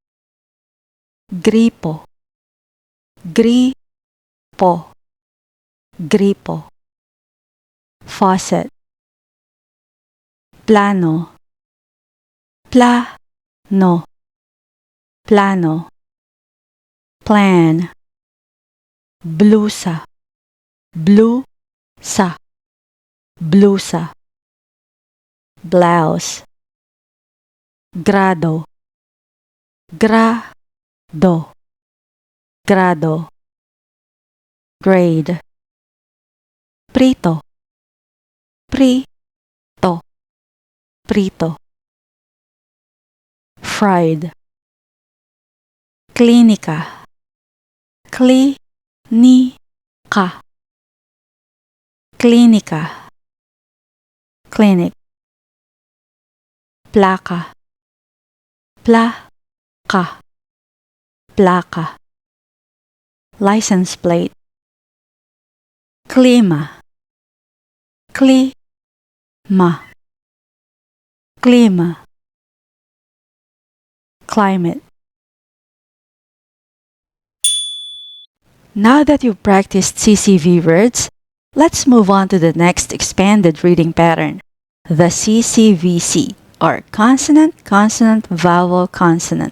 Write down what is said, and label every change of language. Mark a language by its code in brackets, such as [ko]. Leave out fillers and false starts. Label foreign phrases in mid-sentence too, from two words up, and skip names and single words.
[es] Gripo, gripo, gripo. Faucet. Plano, plano, plano. Plan. Blusa, blusa, blusa. Blouse. Grado, grado, grado. Grade. Prito, prito, prito. [en] Fried. [es] Clínica, clínica, clínica. Clinic. Placa, placa, placa. [en] License plate. [es] Clima, clima, clima. [en] Climate. Now that you've practiced CCV words, let's move on to the next expanded reading pattern, the CCVC, or Consonant-Vowel-Consonant.